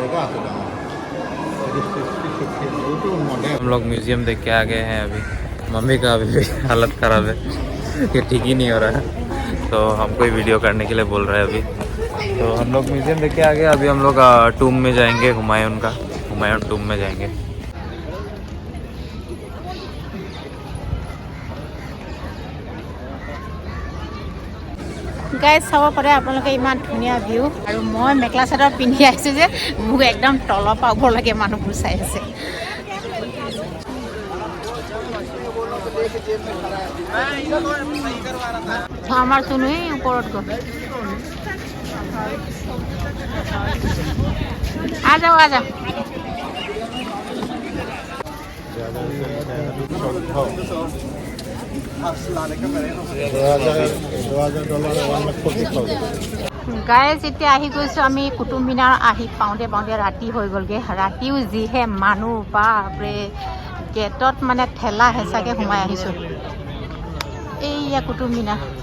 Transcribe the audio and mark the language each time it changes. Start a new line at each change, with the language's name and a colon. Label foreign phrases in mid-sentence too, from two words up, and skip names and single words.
Hindi: हम लोग म्यूजियम देख के आ गए हैं अभी। मम्मी का अभी भी हालत ख़राब है, ये ठीक ही नहीं हो रहा है, तो हमको ही वीडियो करने के लिए बोल रहा है अभी। तो हम लोग म्यूजियम देख के आ गए। अभी हम लोग टूम में जाएंगे, हुमायूं टूम में जाएंगे।
Assamese: গাইজ চাব পাৰে আপোনালোকে ইমান ধুনীয়া ভিউ, আৰু মই মেখেলা চাদৰ পিন্ধি আহিছোঁ যে মোক একদম তলৰ পৰা ওপৰলৈকে মানুহবোৰ চাই আছে। আমাৰ চুনুৱে ওপৰত গ'ল।
Hindi: आ जाओ आ जाओ।
Assamese: গাইজ এতিয়া আহি গৈছোঁ আমি কুটুব মিনাৰ। আহি পাওঁতে পাওঁতে ৰাতি হৈ গ'লগৈ। ৰাতিও যিহে মানুহ, বাপৰে গেটত মানে ঠেলা হেঁচাকৈ সোমাই আহিছোঁ। এইয়া কুটুব মিনাৰ।